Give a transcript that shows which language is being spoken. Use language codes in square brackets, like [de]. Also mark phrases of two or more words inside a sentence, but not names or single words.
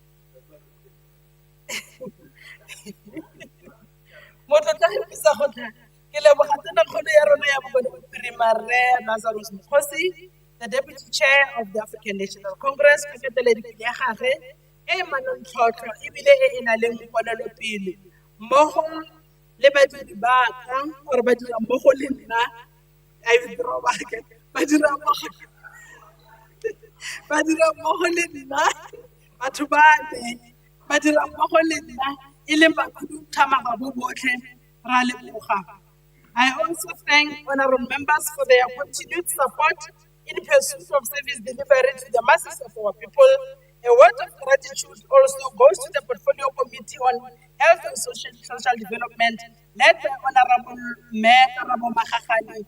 [en] The Deputy Chair of the African National Congress, I withdraw back. [tn] Badira mmogo le nna batho ba me badira mmogo le nna e le bakhuduthamaga bo botlhe ra leboga. [en] I also thank honorable members for their continued support in pursuit of service delivery to the masses of our people. A word of gratitude also goes to the Portfolio Committee on Health and Social Development, led by Honorable Mayor Karabo Makgakane.